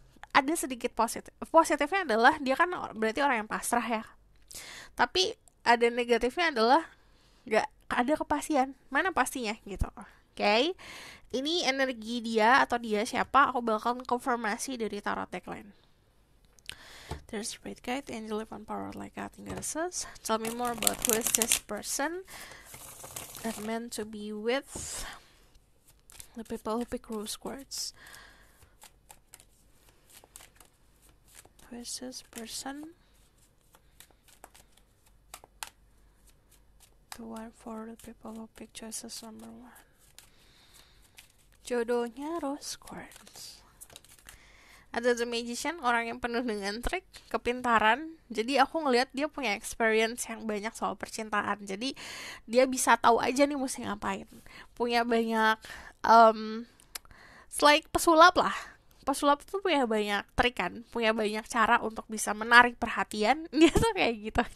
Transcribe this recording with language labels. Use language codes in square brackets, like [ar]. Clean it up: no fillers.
[id] Ada sedikit positifnya adalah dia kan berarti orang yang pasrah ya, tapi ada negatifnya adalah nggak ada kepastian mana pastinya gitu. Oke, ini energi dia atau dia siapa, aku bakal konfirmasi dari tarot deck lain. [en] There's Spirit Guide, Angel, and Power like Guiding Goddesses. Tell me more about who is this person that meant to be with the people who pick Rose Quartz. Who is this person? The one for the people who pick choices number 1. Jodohnya Rose Quartz. [id] Ada The Magician, orang yang penuh dengan trik, kepintaran. Jadi aku ngelihat dia punya experience yang banyak soal percintaan. Jadi dia bisa tahu aja nih mesti ngapain. Punya banyak [en] it's like [id] pesulap lah. Pesulap tuh punya banyak trik kan, punya banyak cara untuk bisa menarik perhatian. Dia tuh kayak gitu.